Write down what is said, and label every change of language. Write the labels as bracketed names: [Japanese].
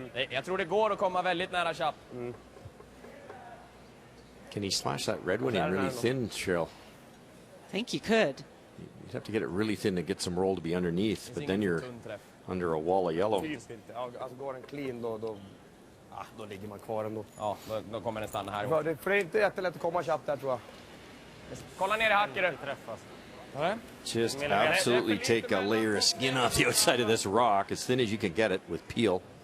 [Swedish] Jag tror det går att komma väldigt nära Chap. [English] Can he slash that red one in really thin, Cheryl? I think you could. You'd have to get it really thin to get some roll to be underneath, but then you're under a wall of yellow. [Swedish] Alltså går den clean då ligger man kvar ändå. Ja, då kommer den stanna här. För det är inte jättelätt att komma Chap där tror jag. Kolla ner i hacken. [English] Just absolutely take a layer of skin off the outside of this rock, as thin as you can get it with peel.